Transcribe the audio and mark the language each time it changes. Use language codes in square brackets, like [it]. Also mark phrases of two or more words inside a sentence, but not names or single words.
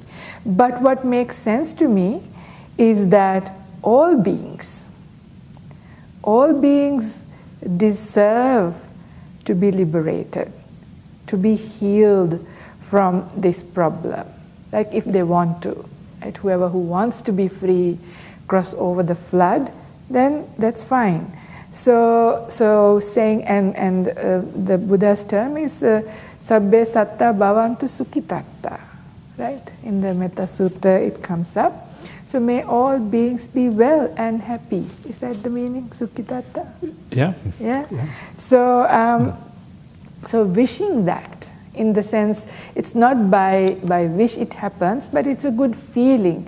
[en] But what makes sense to me is that all beings deserve to be liberated, to be healed from this problem. Like if they want to, right? Whoever who wants to be free, cross over the flood, then that's fine. So saying, and the Buddha's term is [pi] sabbe satta bhavantu sukhitatta, [en] right? In the Metta Sutta it comes up. So may all beings be well and happy. Is that the meaning, sukhitatta? Yeah. Yeah. So wishing that, in the sense, it's not by wish it happens, but it's a good feeling.